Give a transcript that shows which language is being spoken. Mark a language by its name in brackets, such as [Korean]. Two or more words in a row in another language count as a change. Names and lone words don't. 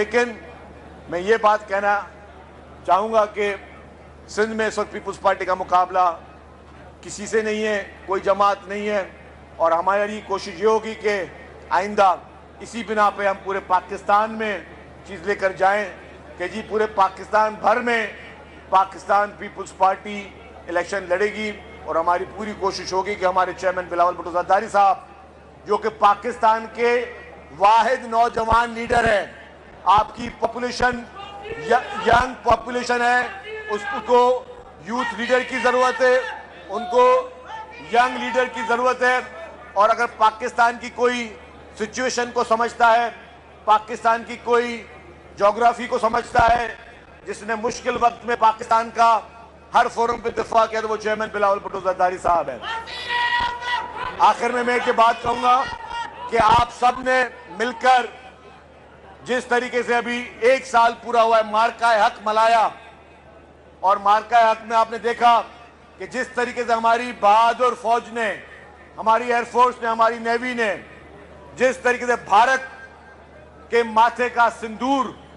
[Urdu] لیکن میں یہ بات کہنا چاہوں گا کہ سندھ میں اس وقت پیپلز پارٹی کا مقابلہ کسی سے نہیں ہے، کوئی جماعت نہیں ہے. اور ہماری کوشش یہ ہوگی کہ آئندہ اسی بنا پہ ہم پورے پاکستان میں چیز لے کر جائیں کہ جی پورے پاکستان بھر میں پاکستان پیپلز پارٹی الیکشن لڑے گی. اور ہماری پوری کوشش ہوگی کہ ہمارے چیئرمین بلاول بھٹو زرداری صاحب، جو کہ پاکستان کے واحد نوجوان لیڈر ہیں، آپ کی [English] population young population [Urdu] ہے، اس کو [English] youth leader [Urdu] کی ضرورت ہے، ان کو [English] young leader [Urdu] کی ضرورت ہے. اور اگر پاکستان کی کوئی سچویشن کو سمجھتا ہے، پاکستان کی کوئی جیوگرافی کو سمجھتا ہے، جس نے مشکل وقت میں پاکستان کا ہر فورم پہ دفاع کیا، تو وہ چیئرمین بلاول بھٹو زرداری صاحب ہے. آخر میں میں ایک بات کہوں گا کہ آپ سب نے مل کر جس طریقے سے ابھی 1 سال پورا ہوا ہے معرکہ حق ملایا، اور معرکہ حق میں آپ نے دیکھا کہ جس طریقے سے ہماری بہادر فوج نے، ہماری ایئرفورس نے، ہماری نیوی نے جس طریقے سے بھارت کے ماتھے کا سندور